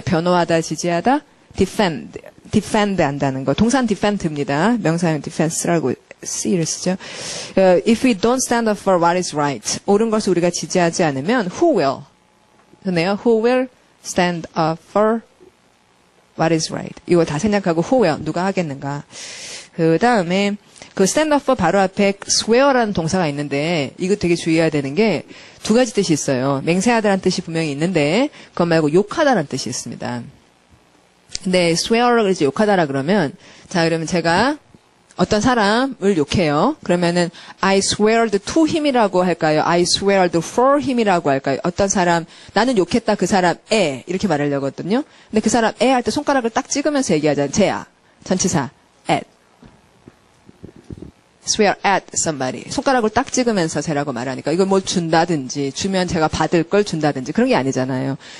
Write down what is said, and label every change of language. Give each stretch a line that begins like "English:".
Korean: 변호하다, 지지하다, defend 한다는 거. 동사는 defend입니다. 명사는 defense라고 C를 쓰죠.
English: If we don't stand up for what is right,
Korean: 옳은 것을 우리가 지지하지 않으면
English: who will?
Korean: 그러네요.
English: Who will stand up for what is right?
Korean: 이거 다 생략하고
English: who will?
Korean: 누가 하겠는가? 그 다음에 그 stand up for 바로 앞에 swear라는 동사가 있는데 이거 되게 주의해야 되는 게 두 가지 뜻이 있어요. 맹세하다라는 뜻이 분명히 있는데 그것 말고 욕하다라는 뜻이 있습니다. 근데 swear를 이제 욕하다라 그러면 자 그러면 제가 어떤 사람을 욕해요. 그러면은
English: I sweared to him이라고 할까요? I sweared for him이라고 할까요?
Korean: 어떤 사람 나는 욕했다 그 사람에 이렇게 말하려거든요. 근데 그 사람에 할 때 손가락을 딱 찍으면서 얘기하잖아요. 쟤야. 전치사 at.
English: swear at somebody.
Korean: 손가락을 딱 찍으면서 쟤라고 말하니까 이걸 뭘 준다든지 주면 제가 받을 걸 준다든지 그런 게 아니잖아요.